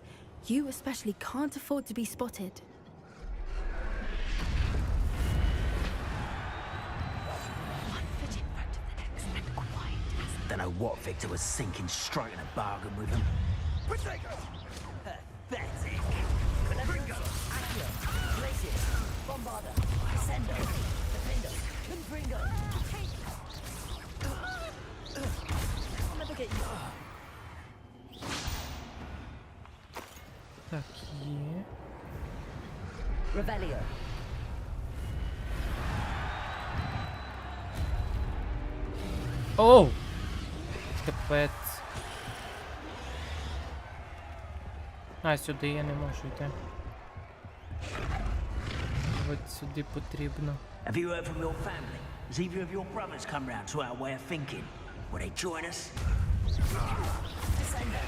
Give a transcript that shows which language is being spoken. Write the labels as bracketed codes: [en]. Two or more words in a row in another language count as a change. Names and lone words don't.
[en] You especially can't afford to be spotted. Don't know what Victor was thinking, striking a bargain with him. Pathetic! Gringo! Accio! Glacius! Bombarda! Descendo! Defendo! Confringo! I'll never get you. [uk] Так, є. Revelio. Оу! Капець. А, сюди я не можу йти. От сюди потрібно. [en] Have you heard from your family? Has either of your brothers come round to our way of thinking? Will they join us?